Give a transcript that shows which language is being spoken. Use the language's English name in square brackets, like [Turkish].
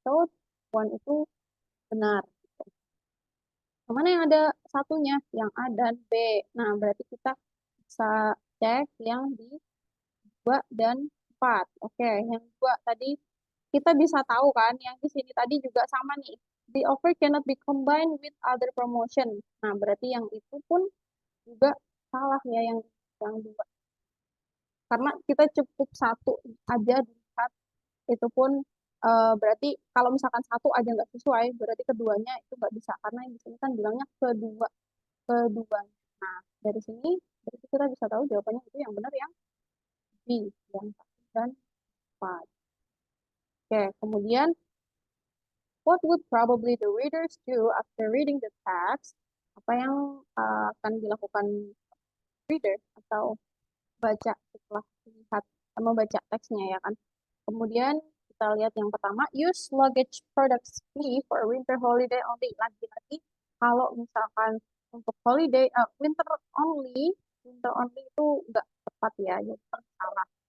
[Indonesian] So, one itu benar. Kemana yang ada satunya? Yang A dan B. Nah, berarti kita bisa cek yang di 2 dan 4. Oke, yang 2 tadi kita bisa tahu kan, yang di sini tadi juga sama nih. [English] The offer cannot be combined with other promotion. [Indonesian] Nah, berarti yang itu pun juga salah ya, yang dua. Karena kita cukup satu aja dilihat, itu pun berarti kalau misalkan satu aja nggak sesuai, berarti keduanya itu nggak bisa. Karena yang di sini kan bilangnya keduanya. Nah, dari sini berarti kita bisa tahu jawabannya itu yang benar yang B, yang 1 dan 4. Oke, kemudian [English] what would probably the readers do after reading the text? [Indonesian] Apa yang akan dilakukan reader atau baca setelah melihat membaca teksnya ya kan? Kemudian kita lihat yang pertama, [English] use luggage products fee for winter holiday only. [Indonesian] Lagi-lagi kalau misalkan untuk holiday winter only itu enggak tepat ya, jadi salah.